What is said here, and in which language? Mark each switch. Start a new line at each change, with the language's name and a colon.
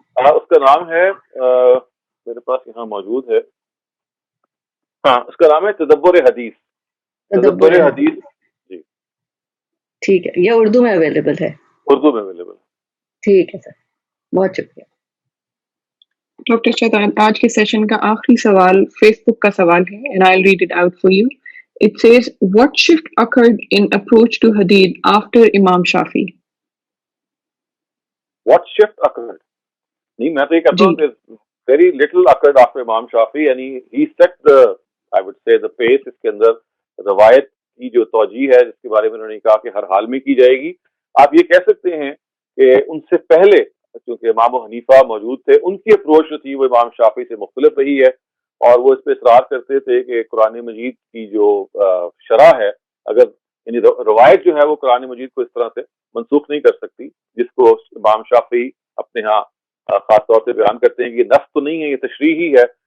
Urdu: اس کا نام ہے میرے پاس یہاں موجود ہے، ہاں اس کا نام ہے تدبر حدیث. تدبر حدیث جی ٹھیک ہے. یہ اردو میں اویلیبل ہے؟ اردو میں اویلیبل. ٹھیک ہے سر، بہت شکریہ. ڈاکٹر شیطان، آج کے سیشن کا آخری سوال فیس بک کا سوال ہے
English: and I'll read it out for you. It says, what shift occurred in approach to hadith after Imam Shafi? What shift occurred?
Urdu: نہیں میں تو یہ کہتا ہوں کہ
English: very little occurred after Imam Shafi. یعنی he set the, I would say the pace.
Urdu: اس کے اندر روایت کی جو توجیہ ہے جس کے بارے میں انہوں نے کہا کہ ہر حال میں کی جائے گی، آپ یہ کہہ سکتے ہیں کہ ان سے پہلے چونکہ امام حنیفہ موجود تھے، ان کی اپروچ جو تھی وہ امام شافعی سے مختلف رہی ہے، اور وہ اس پہ اصرار کرتے تھے کہ قرآن مجید کی جو شرح ہے، اگر یعنی روایت جو ہے وہ قرآن مجید کو اس طرح سے منسوخ نہیں کر سکتی جس کو امام شافعی اپنے ہاں خاص طور سے بیان کرتے ہیں کہ یہ نص تو نہیں ہے، یہ تشریح ہی ہے.